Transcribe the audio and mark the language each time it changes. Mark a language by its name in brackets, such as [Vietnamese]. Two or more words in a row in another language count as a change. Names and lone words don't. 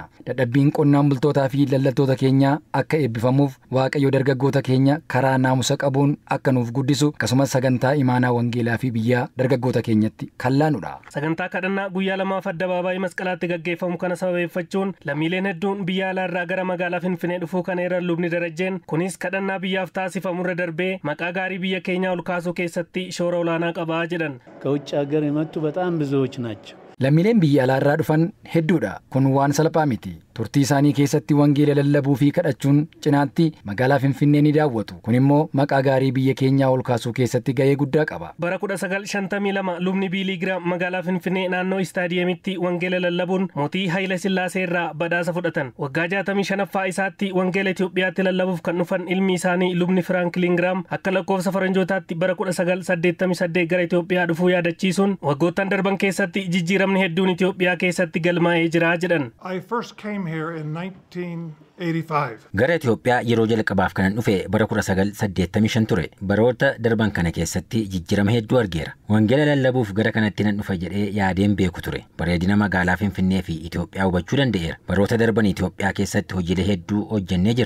[Oromo] Dadhabbiin qonnaan bultootaa fi daldaltoota keenyaa akka eebbifamuuf Waaqayyo dargaggoota keenya karaa naamusa qabuun akka nuuf guddisu akkasumas sagantaa imaanaa wangeelaa fi biyyaa dargaggoota keenyatti kallaanudha. Sagantaa kadhannaa guyyaa lamaaf Addabaabaayii Masqalaatti gaggeeffamu kana sababeeffachuun lammiileen hedduun biyya alaarraa gara magaalaa Finfinnee dhufuu kan eeran lubni Darajjeen kunis kadhannaa biyyaaf taasifamurra darbee maqaa gaarii biyya keenyaa ol kaasuu keessatti shoora olaanaa qaba jedhan. [Amharic] ከውጭ ሀገር የመጡ በጣም ብዙዎች ናቸው. [Oromo] Lammiileen biyya alaarraa dhufan hedduudha. Kun waan salphaa miti. Turtii isaanii keessatti wangeela lallabuu fi kadhachuun cinaatti magaalaa Finfinnee ni daawwatu. Kun immoo maqaa gaarii biyya keenyaa ol kaasuu keessatti gahee guddaa qaba. Bara 1952 lubni Biilii Giraam magaalaa Finfinnee naannoo istaadiyeemitti wangeela lallabuun mootii Haayile Sillaasee irraa badhaasa fudhatan. Waggaa 65ffaa isaatti wangeela Itoophiyaatti lallabuuf kan dhufan ilmi isaanii lubni Firaanklin Giraam akka lakkoofsa faranjootaatti bara 1988 gara Itoophiyaa dhufuu yaadachiisuun waggoottan darban keessatti jijjiiramni hedduun Itoophiyaa keessatti galmaa'ee jira jedhan. [English] I first came here in 1985. [Oromo] Gara Itoophiyaa yeroo jalqabaaf kanan dhufe bara 1985 ture. Baroota darban kana keessatti jijjiirama hedduu argeera. Wangeela lallabuuf gara kanatti nan dhufa jedhee yaadeen beeku ture. Bareedina magaalaa Finfinnee fi Itoophiyaa hubachuu danda'eera. Baroota darban Itoophiyaa keessatti hojiilee hedduu hojjennee jirra.